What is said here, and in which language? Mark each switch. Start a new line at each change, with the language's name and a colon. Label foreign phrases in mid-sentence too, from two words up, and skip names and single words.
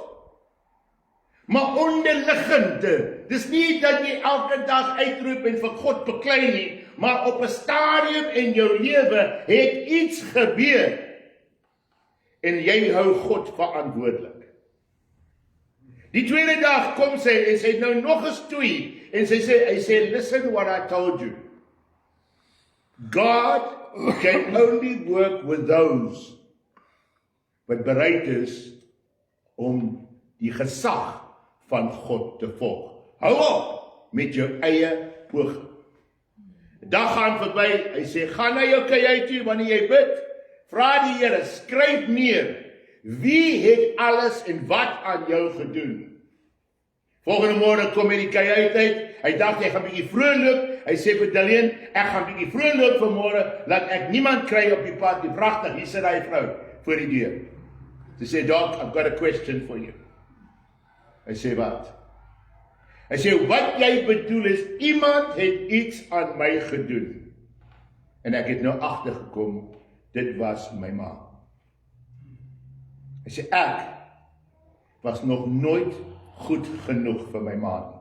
Afrikaans: Maar onderliggende, dis nie dat jy elke dag uitroep en vir God beklei nie, maar op 'n stadium in jou lewe het iets gebeur, en jy hou God verantwoordelik. Die tweede dag kom sy, en sy het nou nog eens twee, en hy sê,
English: listen what I told you. God can only work with those
Afrikaans: wat bereid is om die gesag van God te volg. Hou op met jou eie poging. Dag gaan verby, hy sê, ga na jou kajuit toe wanneer jy bid, vra die Here, skryf neer, wie het alles en wat aan jou gedoen? Volgende môre kom hy die kajuit uit. Hy dacht, hy gaan bietjie vroeg loop. Hy sê vir Darlene, ek gaan bietjie vroeg loop vanmôre, laat ek niemand kry op die pad nie. Pragtig, hier sit hy vrou voor die deur. Sy sê,
English: Doc, I've got a question for you.
Afrikaans: Hy sê, wat? Hy sê, wat jy bedoel is, iemand het iets aan my gedoen. En ek het nou agtergekom, dit was my ma. Hy sê, ek was nog nooit goed genoeg vir my ma nie.